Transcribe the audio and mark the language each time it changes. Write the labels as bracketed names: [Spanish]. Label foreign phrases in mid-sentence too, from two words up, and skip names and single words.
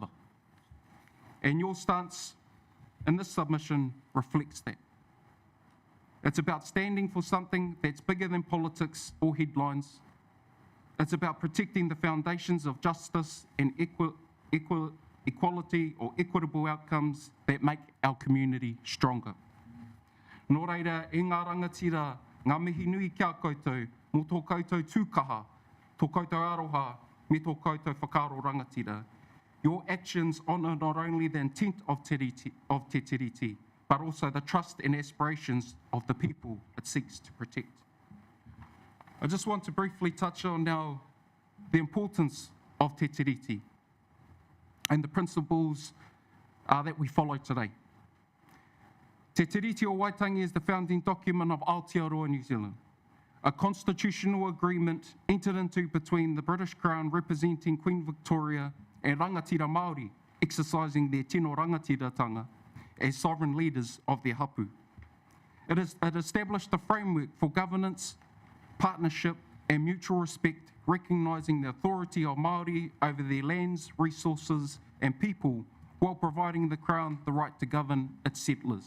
[English] And your stance in this submission reflects that. It's about standing for something that's bigger than politics or headlines. It's about protecting the foundations of justice and equality or equitable outcomes that make our community stronger. [Māori] Nō reira, e ngā rangatira, ngā mihi nui kia koutou, mō tō koutou tūkaha, tō koutou aroha, me tō koutou whakaaro rangatira. [English] Your actions honour not only the intent of Te Tiriti, but also the trust and aspirations of the people it seeks to protect. I just want to briefly touch on now the importance of Te Tiriti and the principles that we follow today. Te Tiriti o Waitangi is the founding document of Aotearoa New Zealand, a constitutional agreement entered into between the British Crown representing Queen Victoria and rangatira Māori exercising their [Māori] tino rangatiratanga [English] as sovereign leaders of their hapu. It established a framework for governance, partnership and mutual respect, recognising the authority of Māori over their lands, resources and people, while providing the Crown the right to govern its settlers.